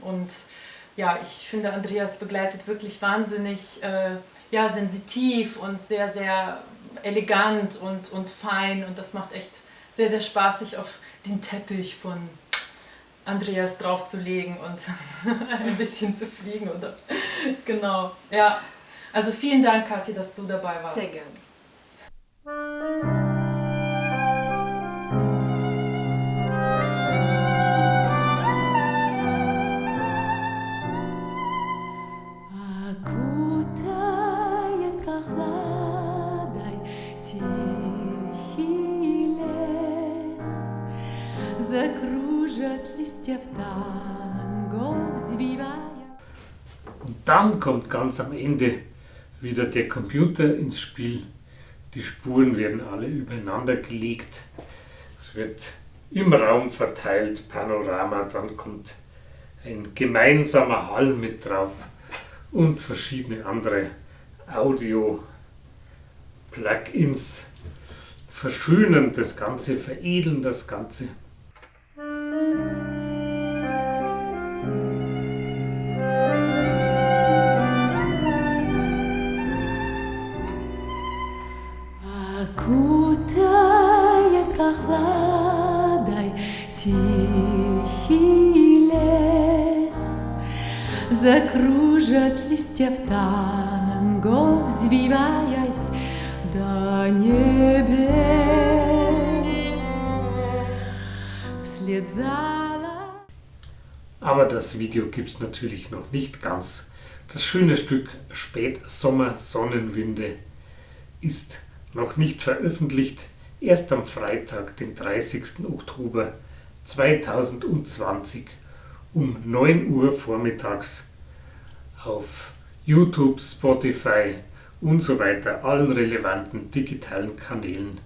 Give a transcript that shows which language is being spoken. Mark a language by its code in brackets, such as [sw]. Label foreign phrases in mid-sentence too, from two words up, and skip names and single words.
[de] Und ja, ich finde, Andreas begleitet wirklich wahnsinnig sensitiv und sehr, sehr elegant und fein. Und das macht echt sehr, sehr Spaß, sich auf den Teppich von Andreas draufzulegen und ein bisschen zu fliegen. Oder? Genau, ja. Also vielen Dank, Kathi, dass du dabei warst. Sehr gerne. [ru] Окутает прохладой тихий лес, закружат листья в танго, взвивая. [de] Und dann kommt ganz am Ende wieder der Computer ins Spiel. Die Spuren werden alle übereinander gelegt. Es wird im Raum verteilt, Panorama, dann kommt ein gemeinsamer Hall mit drauf und verschiedene andere Audio-Plugins verschönern das Ganze, veredeln das Ganze. [ru] Окутает прохладой тихий лес, закружат листья в танго, взвиваясь до небес. Вслед за... [de] Aber das Video gibt es natürlich noch nicht ganz. Das schöne Stück Spätsommer Sonnenwinde ist noch nicht veröffentlicht, erst am Freitag, den 30. Oktober 2020 um 9 Uhr vormittags auf YouTube, Spotify und so weiter, allen relevanten digitalen Kanälen.